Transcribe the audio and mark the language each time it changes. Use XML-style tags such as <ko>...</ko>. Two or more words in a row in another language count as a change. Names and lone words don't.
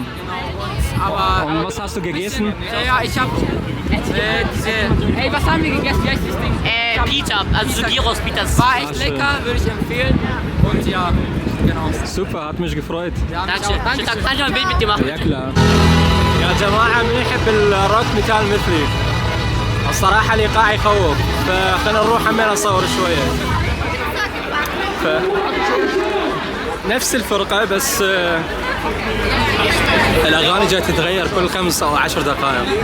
<de>Aber Und was hast du gegessen? ja, ich habe diese. Ey, was haben wir gegessen? Wie heißt das Ding? Pita, also so Gyros-Pita. War echt schön. lecker, würde ich empfehlen. Und ja, genau. Super, hat mich gefreut. Danke. Kann ich mal ein Bild mit dir machen? Ja, klar.</de> <ar>يا جماعة من يحب الروك مثال مثلي الصراحة الإيقاع يخوف فخلنا نروح عمين نصور شوية. نفس الفرقة بس الأغاني جاي تتغير كل 5 أو 10 دقائق.</ar>